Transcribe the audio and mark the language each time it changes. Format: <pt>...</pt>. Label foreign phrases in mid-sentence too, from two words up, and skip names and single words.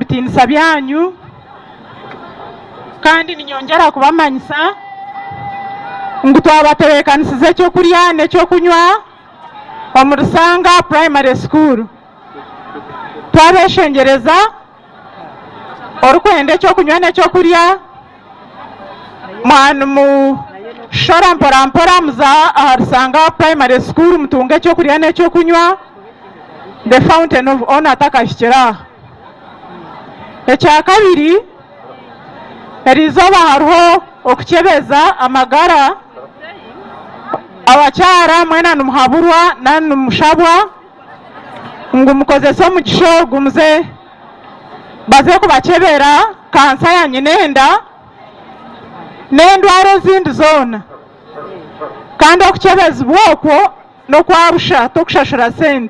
<nyn>bitinisa byanyu kandi ninyongera kubamanyisa ngu twabatebekanisize ekyokurya n'ekyokunywa omu Rusanga</nyn> <en>primary school.</en> <nyn>Twabeshengereza orikwenda ekyokunywa n'ekyokurya shora mpora mpora muza aharisanga</nyn> <en>primary school</en> <nyn>mutunga ekyokurya n'ekyokunywa</nyn> <en>the fountain of honor</en> <nyn>atakashikira. Ekyakabiri erizooba hariho okukyebeza amagara abakyara mwena numuhaburwa na numushabwa ngu mukozese omugisha ogu muze baze kubakyebera kansa ya nyinenda n'endwara ezindi zoona kandi okukyebezibwa okwo n'okwabusha tokushashura sente.</nyn>